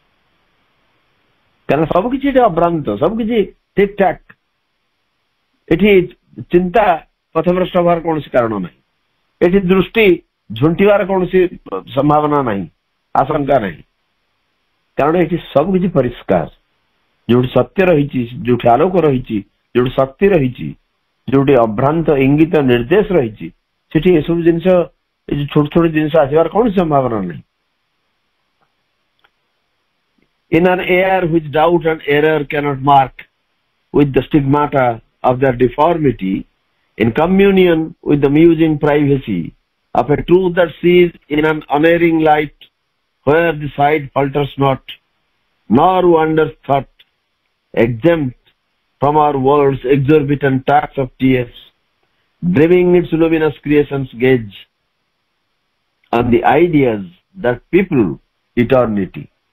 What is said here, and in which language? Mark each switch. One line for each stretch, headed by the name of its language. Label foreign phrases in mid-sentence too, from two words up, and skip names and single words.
Odia: କାରଣ ସବୁକିଛି ଏଠି ଅଭ୍ରାନ୍ତ, ସବୁକିଛି ଠିକ ଠାକ, ଏଠି ଚିନ୍ତା ପଥଭ୍ରଷ୍ଟ ହେବାର କୌଣସି କାରଣ ନାହିଁ, ଏଠି ଦୃଷ୍ଟି ଝୁଣ୍ଟିବାର କୌଣସି ସମ୍ଭାବନା ନାହିଁ, ଆଶଙ୍କା ନାହିଁ। କାରଣ ଏଠି ସବୁକିଛି ପରିଷ୍କାର, ଯୋଉଠି ସତ୍ୟ ରହିଛି, ଯୋଉଠି ଆଲୋକ ରହିଛି, ଯୋଉଠି ଶକ୍ତି ରହିଛି, ଯୋଉଠି ଅଭ୍ରାନ୍ତ ଇଙ୍ଗିତ ନିର୍ଦ୍ଦେଶ ରହିଛି, ସେଠି ଏସବୁ ଜିନିଷ, ଏ ଯୋଉ ଛୋଟ ଛୋଟ ଜିନିଷ ଆସିବାର କୌଣସି ସମ୍ଭାବନା ନାହିଁ।
English: in an air which doubt and error cannot mark with the stigmata of their deformity, in communion with the musing privacy of a truth that sees in an unerring light, where the sight falters not, nor wanders thought, exempt from our world's exorbitant tax of tears, dreaming its luminous creations gaze on the ideas that people eternity.